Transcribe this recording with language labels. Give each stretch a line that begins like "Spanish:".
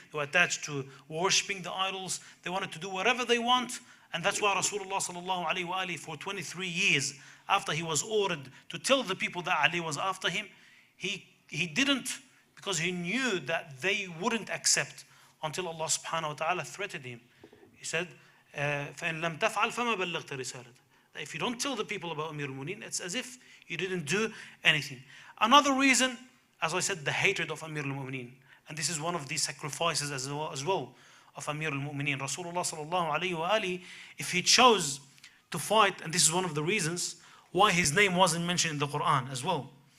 English: They were attached to worshipping the idols. They wanted to do whatever they want. And that's why Rasulullah sallallahu alayhi wa alihi, for 23 years, after he was ordered to tell the people that Ali was after him, he didn't, because he knew that they wouldn't accept until Allah subhanahu wa ta'ala threatened him. He said,
Arabic: فَإِن لَمْ تَفْعَلْ فَمَا بَلَّغْتَ رِسَالَتَهُ.
English: If you don't tell the people about Amir al-Mu'mineen, it's as if you didn't do anything. Another reason, as I said, the hatred of Amir al-Mu'mineen. And this is one of the sacrifices as well of Amir al-Mu'mineen. Rasulullah sallallahu alayhi wa alihi, if he chose to fight, and this is one of the reasons why his name wasn't mentioned in the Quran as well.